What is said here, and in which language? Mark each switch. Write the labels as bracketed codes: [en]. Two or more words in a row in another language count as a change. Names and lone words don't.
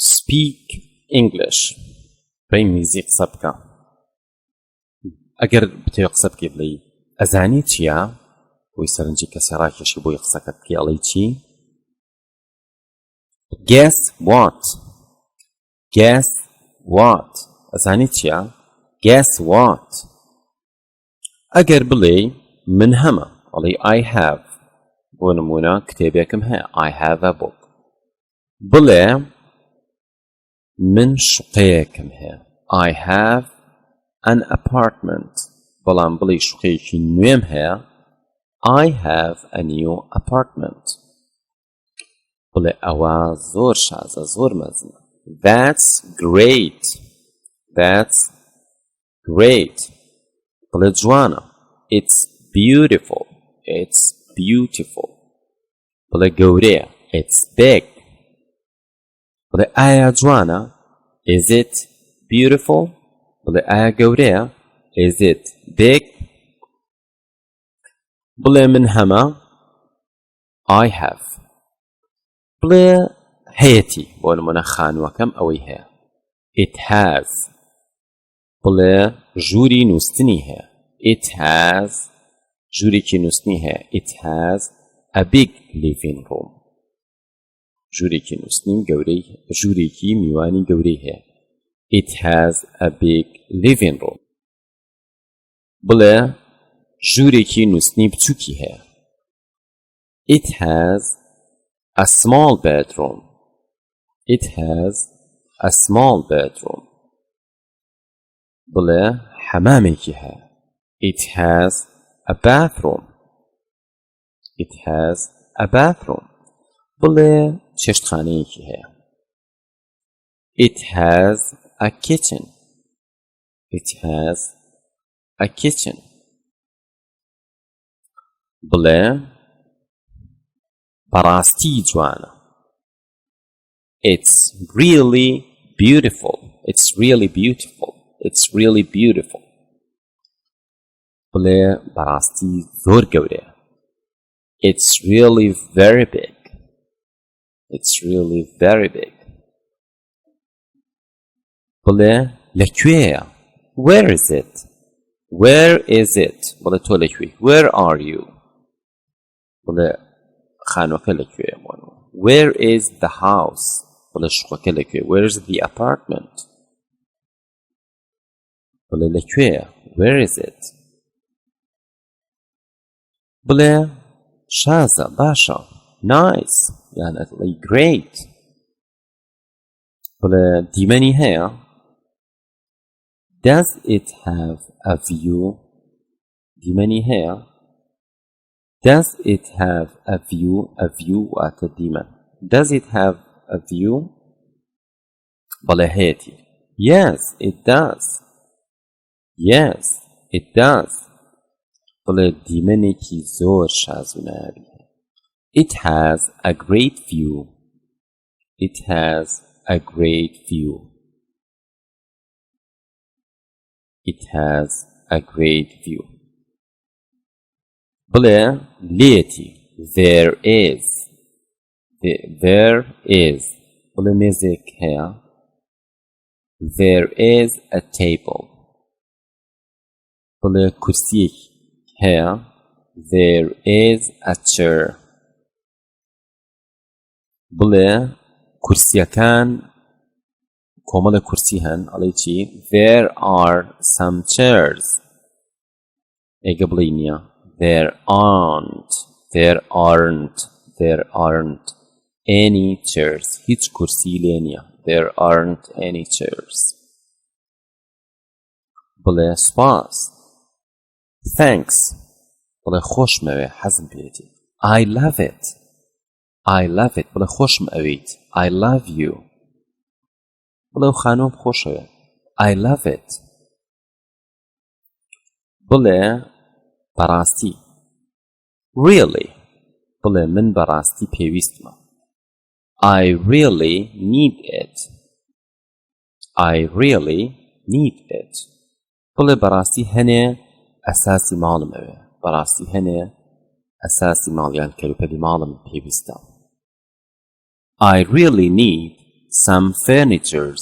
[en] speak English [ckb] بإنجليزي قسە بکە ئەگەر بتەوێ قسە بکەی بڵێی ئەزانی چییە بۆی سەرنجی کەسی ڕاکێشی بۆی قسەکەت بکەی ئەڵێی چی [en] guess what guess what [ckb] ئەزانی چییە [en] guess what [ckb] ئەگەر بڵێی من هەمە ئەڵێی [en] I have [ckb] بۆ نمونە کتێبێکم هەیە [en] I have a book [ckb] بڵێ من شوقەیەکم هەیە [en] I have an apartment [ckb] بەڵام بڵێ شوقەیەکی نوێم هەیە [en] I have a new apartment [ckb] بڵێ ئەوە زۆر شازە زۆر مەزنە [en] That's great That's great [ckb] بڵێ جوانە [en] It's beautiful It's beautiful [ckb] بڵێ گەورەیە [en] It's big [ckb] بڵێ ئایا جوانە [en] Is it beautiful [ckb] بڵێ ئایا گەورەیە [en] Is it big [ckb] بڵێ من هەمە [en] I have [ckb] بڵێ هەیەتی بۆ نمونە خانووەکەم ئەوەی هەیە [en] It has [ckb] بڵێ ژووری نووستنی هەیە [en] It has [ckb] ژوورێکی نووستنی هەیە It [en] has a big living room [ckb] ژوورێکی نووستنی گەورەی ژوورێکی میوانی گەورەی هەیە [en] It has a big living room [ckb] بڵێ ژوورێکی نووستنی بچووکی هەیە [en] It has a small bedroom It has a small bedroom [ckb] بڵێ حەمامێکی هەیە [en] It has a bathroom It has a bathroom [ckb] بڵێ چێشتخانەیەکی هەیە [en] It has a kitchen It has a kitchen [ckb] بڵێ بەڕاستی جوانە [en] It's really beautiful It's really beautiful It's really beautiful [ckb] بڵێ بەڕاستی زۆر گەورەیە [en] It's really very big It's really very big [ckb] بڵێ لەکوێیە [en] Where is it Where is it [ckb] بڵێ تۆ لەکوێی [en] Where are you [ckb] بڵێ خانووەکە لەکوێیە [en] Where is the house [ckb] بڵێ شوقەکە لەکوێ [en] Where is the apartment [ckb] بڵێ لەکوێیە [en] Where is it [ckb] بڵێ شازە باشە Nice یان ئەڵێی Great بڵێ دیمەنی هەیە [en] Does it have a view [ckb] دیمەنی هەیە [en] Does it have a view A view [ckb] واتە دیمەن [en] Does it have a view [ckb] بەڵێ هەیەتی [en] Yes it does Yes it does [ckb] بڵێ دیمەنێکی زۆر شاز و نایابی [en] It has a great view It has a great view It has a great view [ckb] بڵێ لێتی [en] There is There is [ckb] بڵێ مێزێک هەیە [en] There is a table [ckb] بڵێ کورسیەک هەیە [en] There is a chair [ckb] بڵێ کورسیەکان کۆمەڵە کورسی هەن ئەڵێ چی [en] There are some chairs [ckb] ئێگە بڵێ نییە [en] There aren't any chairs [ckb] هیچ کورسی لێ نییە [en] There aren't any chairs [ckb] بڵێ سپاس Thanks بڵێ خۆشمەوێ حەزم پێێتی [en] I love it [ckb] بڵێ خۆشم ئەویت [en] I love you [ckb] بڵێ و خانوم خۆشەوێ [en] I love it [ckb] بڵێ بەڕاستی Really بڵێ من بەڕاستی پێویستمە [en] I really need it [ckb] بڵێ بەڕاستی هەنێ ئەساسی ماڵم ئەوێ بەڕاستی هەنێ ئەساسی ماڵیان کەلوپەلی ماڵم پێویستە [en] I really need some furnitures.